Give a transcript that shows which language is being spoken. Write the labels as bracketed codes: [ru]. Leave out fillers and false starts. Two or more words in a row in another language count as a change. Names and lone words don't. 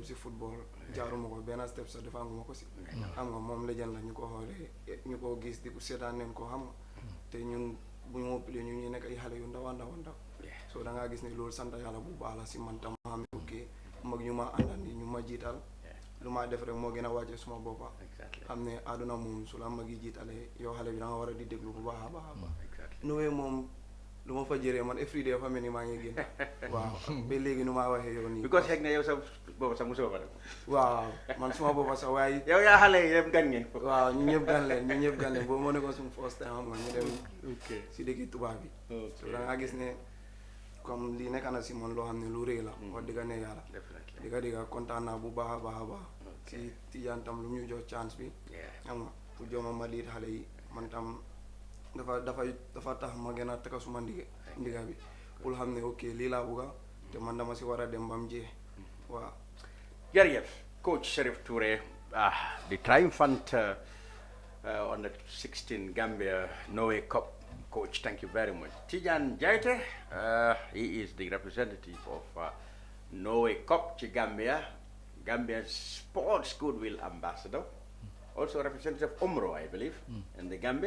[wo] si football jaaruma ko benn step sax defanguma ko si xam nga moom legend la ñu ko xoolee ñu ko gis di ko seetaan neen ko xam nga te ñun bu ñu play ñu ñuy nekk ay xale yu ndaw so da ngaa gis ne loolu sant yàlla bu baax la si man tam ma xam ne ok mag ñu ma àndal ñu ma jiital lu ma def rek moo gën a wàcce suma boppa xam ne àdduna moom su la mag yi jiitalee yow xale bi da nga war a di déglu bu baax a baax Norway moom lu ma fa jëree man [en] every day [wo] dafa mel ni maa ngi génn waaw ba léegi nu maa waxee yow nii because xëy na yow sa boppa sax mosoo fa dem waaw man suma boppa sax waaye yow yaa xale yi yëpp gan ngeen waaw ñu ñëpp gan leen boobu moo nekkoon suñu [en] first time [wo] xam nga ñu dem si dëkki tubaab bi so da ngaa gis ne comme lii nekk na si man loo xam ne lu rëy la wax dëgg ne yàlla dëgga kontaan naa bu baax a baax si Tijaan tam lu ñu jox chance bi xam nga pour jooma ma liit xale yi man tam dafa tax ma gën a taka suma ndiga bi pour xam ne ok lii laa bugga te man dama si war a dem bam jee waaw [en] jërëjëf coach Sheriff Touré the triumphant on the 16 Gambia Norway Cup coach, thank you very much. Tijan Jaite, he is the representative of Norway Cup Gambia, Gambia's Sports Goodwill Ambassador, also representative of Umro, I believe, in the Gambia.